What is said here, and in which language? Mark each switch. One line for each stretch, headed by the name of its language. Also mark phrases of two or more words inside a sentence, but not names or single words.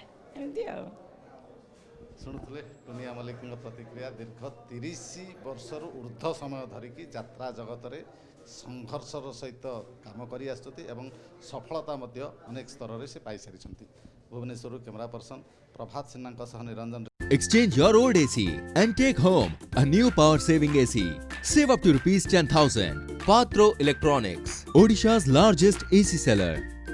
Odia: ଏମିତି ଆଉ। ଶୁଣୁଥିଲେ ଟୁନିଆ ମଲ୍ଲିକଙ୍କ ପ୍ରତିକ୍ରିୟା। ଦୀର୍ଘ 30 ବର୍ଷରୁ ଉର୍ଦ୍ଧ୍ୱ ସମୟ ଧରିକି ଯାତ୍ରା ଜଗତରେ ସଂଘର୍ଷର ସହିତ କାମ କରି ଆସୁଛନ୍ତି ଏବଂ ସଫଳତା ମଧ୍ୟ ଅନେକ ସ୍ତରରେ ସେ ପାଇସାରିଛନ୍ତି। ଭୁବନେଶ୍ୱରରୁ
English: camera person
Odia: ପ୍ରଭାତ ସିହ୍ନାଙ୍କ ସହ ନିରଞ୍ଜନ।
English: Exchange your old AC and take home a new power saving AC. Save up to rupees 10,000. Patro Electronics, Odisha's largest AC seller.